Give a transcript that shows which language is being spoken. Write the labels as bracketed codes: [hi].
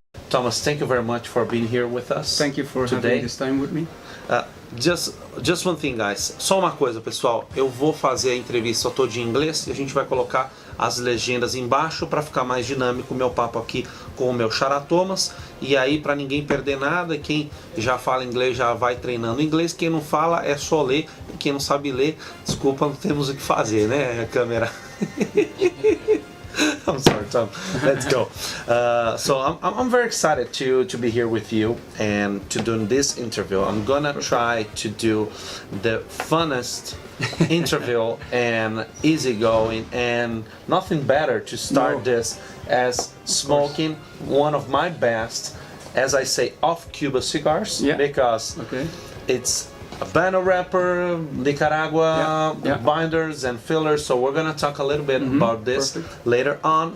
[en] Thomas, thank you very much for being here with us. Thank you for having this time with me. Just one thing, guys. [pt] Só uma coisa, pessoal. Eu vou fazer a entrevista toda em inglês e a gente vai colocar as legendas embaixo para ficar mais dinâmico o meu papo aqui com o meu xará Thomas. E aí, para ninguém perder nada, quem já fala inglês já vai treinando inglês. Quem não fala é só ler. E quem não sabe ler, desculpa, não temos o que fazer, né, câmera? [en] I'm sorry, Tom. Let's go. So I'm very excited to be here with you and to do this interview. I'm gonna try to do the funnest interview and easygoing, and nothing better to start this as smoking one of my best, as I say, off Cuba cigars, because it's a Habano wrapper, Nicaragua binders and fillers, so we're gonna talk a little bit about this later on.